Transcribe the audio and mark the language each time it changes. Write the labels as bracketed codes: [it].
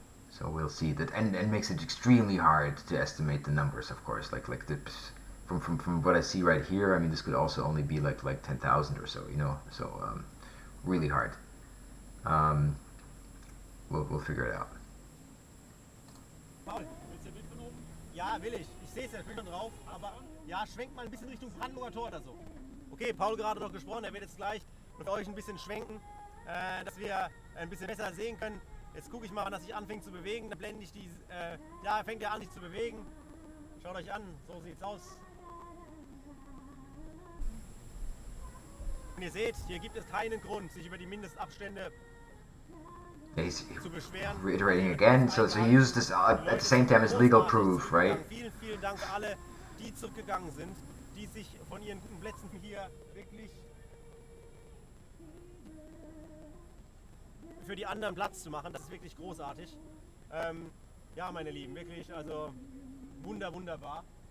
[en] So we'll see that, and makes it extremely hard to estimate the numbers, of course. From what I see right here, I mean, this could also only be like 10,000 or so, so really hard. We'll figure it out. [de] Paul, willst du ein Bild von oben? Ja, will ich. Ich sehe es ja, ich bin schon drauf. Aber ja, schwenkt mal ein bisschen Richtung Brandenburger Tor oder so. Okay, Paul gerade noch gesprochen, er wird jetzt gleich mit euch ein bisschen schwenken, dass wir ein bisschen besser sehen können. Jetzt gucke ich mal, wann er sich anfängt zu bewegen. Dann blende ich die. Ja, fängt er an, sich zu bewegen. Schaut euch an, so sieht's aus. Und ihr seht, hier gibt es keinen Grund, sich über die Mindestabstände [en] He's [de] zu beschweren. [en] reiterating again, so he used this at the same time as legal proof, right? [de] Vielen, vielen Dank alle, die zurückgegangen sind, die sich von ihren guten Plätzen hier wirklich für die anderen Platz zu machen. Das ist wirklich großartig. Ja, meine Lieben, wirklich, also wunderbar.